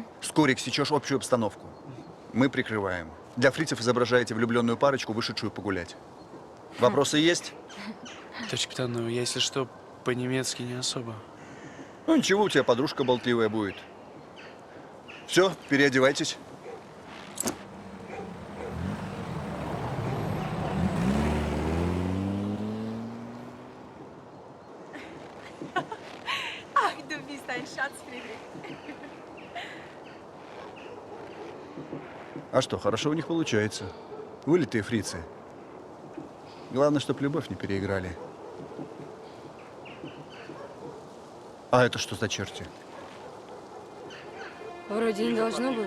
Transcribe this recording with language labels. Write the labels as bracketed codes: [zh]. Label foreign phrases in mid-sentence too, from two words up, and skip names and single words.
[ru] Скорик, сечешь общую обстановку. Мы прикрываем. Для фрицев изображаете влюбленную парочку, вышедшую погулять. Вопросы есть? Товарищ капитан, ну, я, если что, по-немецки не особо. Ну ничего, у тебя подружка болтливая будет. Все, переодевайтесь. [de] Ach, du bist ein Schatz, Friedrich. [ru] А что, хорошо у них получается. Вылитые фрицы. Главное, чтоб любовь не переиграли. А это что за черти? Вроде не должно было.